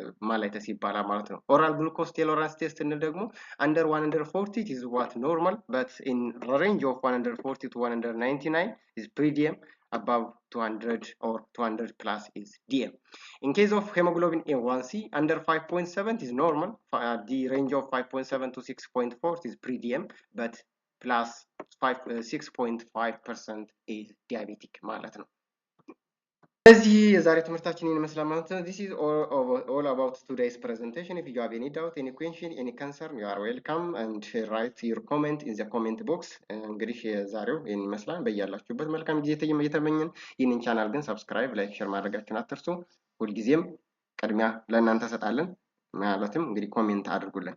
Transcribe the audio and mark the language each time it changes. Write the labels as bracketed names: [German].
[Amharic] ማላይተስ ይባላል ማለት ነው። ኦራል ግሉኮስ ቶለራንስ ቴስት እንል ደግሞ አንደር 140 [English] is what normal but in range of 140 to 199 is pre-DM, above 200 or 200 plus is DM. In case of hemoglobin A1C, under 5.7 is normal. The range of 5.7 to 6.4 is pre-DM, but plus 6.5% is diabetic [Amharic] ማለት ነው። ስለዚህ የዛሬ ትምህርታችን ይመስላል ማለት ነው። [English] This is all about today's presentation. If you have any doubt, any question, any concern, you are welcome and write your comment in the comment box. [Amharic] እንግዲህ የዛሬው ይህን ይመስላል። በያላችሁበት መልካም ጊዜ እየተመኘን ይህንን ቻናል ግን ሰብስክራይብ፣ ላይክ፣ ሼር ማድረጋችሁን አትርሱ። ሁልጊዜም ቅድሚያ ለእናንተ ሰጣለን ማለትም እንግዲህ ኮሜንት አድርጉልን።